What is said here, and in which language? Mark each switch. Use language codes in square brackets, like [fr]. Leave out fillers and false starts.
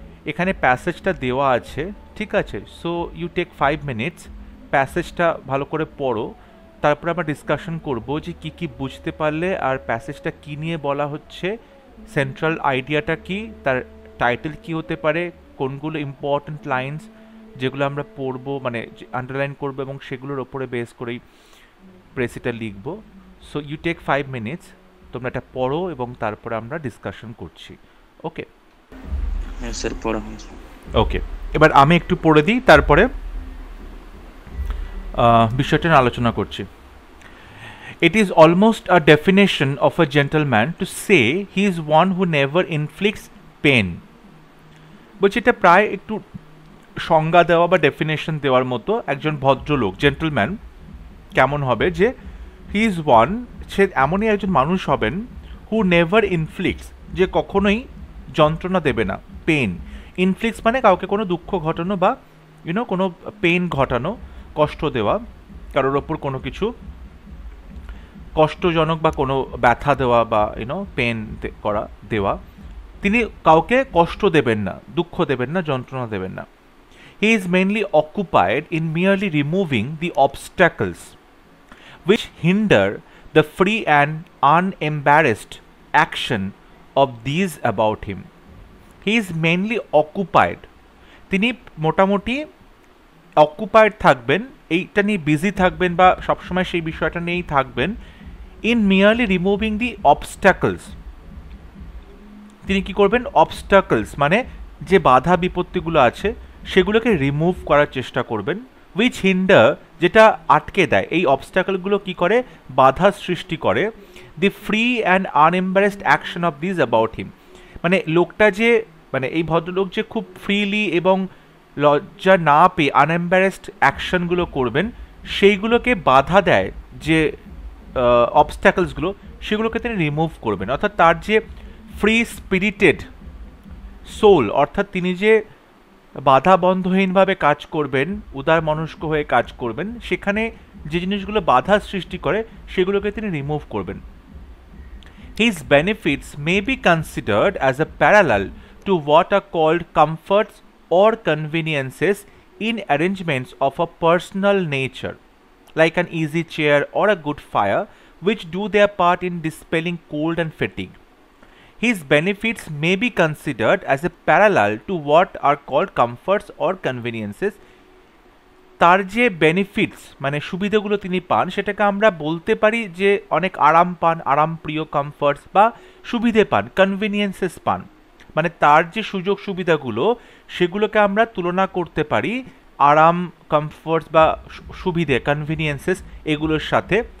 [bn] এখানে প্যাসেজটা দেওয়া আছে, ঠিক আছে? [en] so you take 5 minutes, [bn] প্যাসেজটা ভালো করে পড়ো, তারপরে আমরা ডিসকাশন করব যে কী কী বুঝতে পারলে আর প্যাসেজটা কী নিয়ে বলা হচ্ছে, সেন্ট্রাল আইডিয়াটা কী, তার টাইটেল কী হতে পারে, কোনগুলো ইম্পর্ট্যান্ট লাইন্স যেগুলো আমরা পড়বো, মানে আন্ডারলাইন করবো, এবং সেগুলোর ওপরে বেস করেই প্রেসিটা লিখবো। [en] so you take 5 minutes, [bn] তোমরা এটা পড়ো এবং তারপরে আমরা ডিসকাশন করছি। [en] Okay? [bn] হ্যাঁ স্যার, পড়া হয়েছে। ওকে, এবার আমি একটু পড়ে দিই, তারপরে বিষয়টা নিয়ে আলোচনা করছি। [en] It is almost a definition of a gentleman to say he is one who never inflicts pain. [bn] বলছি এটা প্রায় একটু সংজ্ঞা দেওয়া বা ডেফিনেশন দেওয়ার মতো। একজন ভদ্রলোক, জেন্টলম্যান কেমন হবে, যে [en] he is one, [bn] সে এমনই একজন মানুষ হবেন, [en] who never inflicts, [bn] যে কখনোই যন্ত্রণা দেবে না, পেন। ইনফ্লিক্টস মানে কাউকে কোনো দুঃখ ঘটানো বা কোনো পেন ঘটানো, কষ্ট দেওয়া, কারোর ওপর কোনো কিছু কষ্টজনক বা কোনো ব্যথা দেওয়া বা পেন করা দেওয়া। তিনি কাউকে কষ্ট দেবেন না, দুঃখ দেবেন না, যন্ত্রণা দেবেন না। [en] He is mainly occupied in merely removing the obstacles which hinder the free and unembarrassed action of these about him. He is mainly occupied. [bn] তিনি মোটামুটি অকুপায়েড থাকবেন, এইটা নিয়ে বিজি থাকবেন বা সবসময় সেই বিষয়টা নিয়েই থাকবেন। [en] in merely removing the obstacles, [bn] তিনি কি করবেন? অবস্ট্যাকলস মানে যে বাধা বিপত্তিগুলো আছে সেগুলোকে রিমুভ করার চেষ্টা করবেন। [en] which hinder, [bn] যেটা আটকে দেয়, এই অবস্ট্যাকলগুলো কি করে? বাধা সৃষ্টি করে। [en] the free and unembarrassed action of this about him, [bn] মানে লোকটা যে, মানে এই ভদ্রলোক যে খুব ফ্রিলি এবং লজ্জা না পেয়ে আনএম্বারেসড অ্যাকশনগুলো করবেন, সেইগুলোকে বাধা দেয় যে অবস্ট্যাকলসগুলো, সেগুলোকে তিনি রিমুভ করবেন। অর্থাৎ তার যে [en] free spirited soul, [bn] অর্থাৎ তিনি যে বাধা বন্ধহীনভাবে কাজ করবেন, উদার মনস্ক হয়ে কাজ করবেন, সেখানে যে জিনিসগুলো বাধা সৃষ্টি করে সেগুলোকে তিনি রিমুভ করবেন। [en] His benefits may be considered as a parallel to what are called comforts or conveniences in arrangements of a personal nature, like an easy chair or a good fire, which do their part in dispelling cold and fatigue. His benefits may be considered as a parallel to what are called comforts or conveniences. [bn] তার যে benefits মানে সুবিধাগুলো তিনি পান, সেটাকে আমরা বলতে পারি যে অনেক আরাম পান, আরাম প্রিয়, কমফর্টস বা সুবিধে পান, কনভিনিয়েন্সেস পান। মানে তার যে সুযোগ সুবিধাগুলো সেগুলোকে আমরা তুলনা করতে পারি আরাম, কমফর্টস বা সুবিধে, কনভিনিয়েন্সেস এগুলোর সাথে।